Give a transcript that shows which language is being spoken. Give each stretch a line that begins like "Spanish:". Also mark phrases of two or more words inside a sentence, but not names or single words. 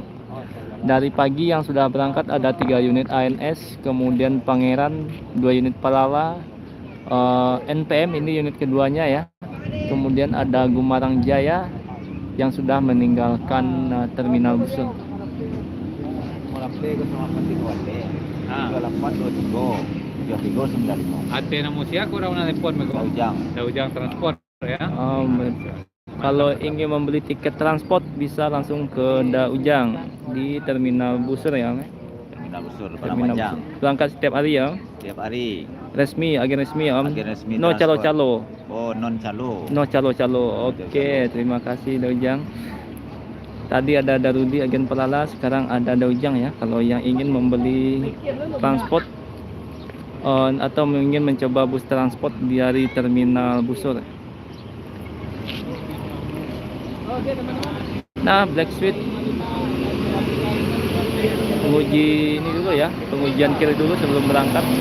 Indonesian: Dari pagi yang sudah berangkat ada 3 unit ANS, kemudian Pangeran 2 unit Palala, NPM ini unit keduanya ya. Kemudian ada Gumarang Jaya yang sudah meninggalkan terminal Busur. ate na mo siya kurang na telepon mo ko. Daujang transport ya. Kalau ingin membeli tiket transport bisa langsung ke Daujang di terminal Busur ya. Terminal Busur, Terminal Busur. Berangkat setiap hari ya. Setiap hari. Resmi, agen resmi ya. Agen resmi. No calo-calo. Oh, non calo. No calo-calo. Oke, terima kasih Daujang. Tadi ada Darudi agen Palala, sekarang ada Daujang ya. Kalau yang ingin membeli transport atau ingin mencoba bus transport dari terminal Busur. Nah, Black Sweet penguji ini dulu ya, pengujian kiri dulu sebelum berangkat.